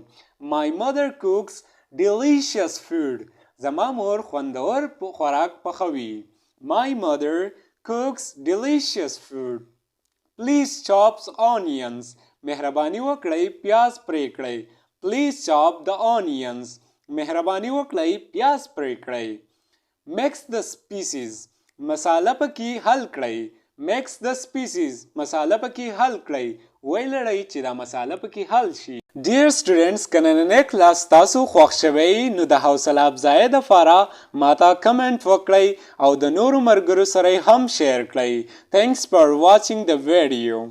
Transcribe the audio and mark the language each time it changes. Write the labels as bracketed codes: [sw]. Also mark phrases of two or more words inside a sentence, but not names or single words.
[en] My mother cooks delicious food. [ps] زما مور خوندور خوراک پخوي. [en] My mother cooks delicious food. Please chop onions. [ps] مهرباني وکړئ پیاز پرې کړئ. [en] Please chop the onions. [ps] مهرباني وکړئ پیاز پرې کړئ. [en] Mix the species. [ps] مساله پکې حل کړئ. [en] Mix the species. [ps] مساله پکې حل کړئ. ویلړئ چې دا مساله پکې حل شي. [en] Dear students, [ps] که نننی کلاس تاسو خوښ شوی نو د حوصله افزایۍ دپاره ماته کمنټ وکړئ او د نورو ملګرو سره هم شیر کړئ. [en] Thanks for watching the video.